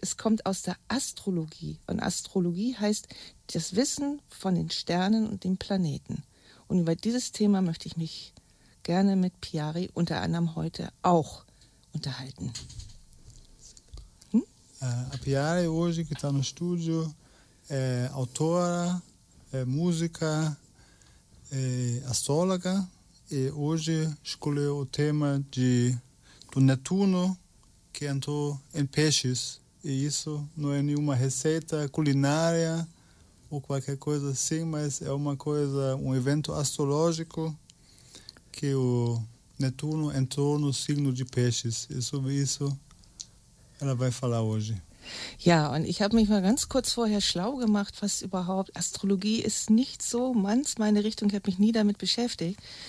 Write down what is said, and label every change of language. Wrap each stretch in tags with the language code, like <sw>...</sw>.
<de>Es kommt aus der Astrologie, und Astrologie heißt das Wissen von den Sternen und den Planeten. Und über dieses Thema möchte ich mich gerne mit Piari unter anderem heute auch unterhalten.</de> <pt>A Piari hoje que está no estúdio é autora, é música, é astróloga, e hoje escolheu o tema do Netuno que entrou em peixes. E isso não é nenhuma receita culinária ou qualquer coisa assim, mas é uma coisa, um evento astrológico que o Netuno entrou no signo de peixes. E sobre isso ela vai falar hoje.</pt> <de>Ja, und ich habe mich mal ganz kurz vorher schlau gemacht, was überhaupt, Astrologie ist nicht so ganz meine Richtung, ich habe mich nie damit beschäftigt.</de>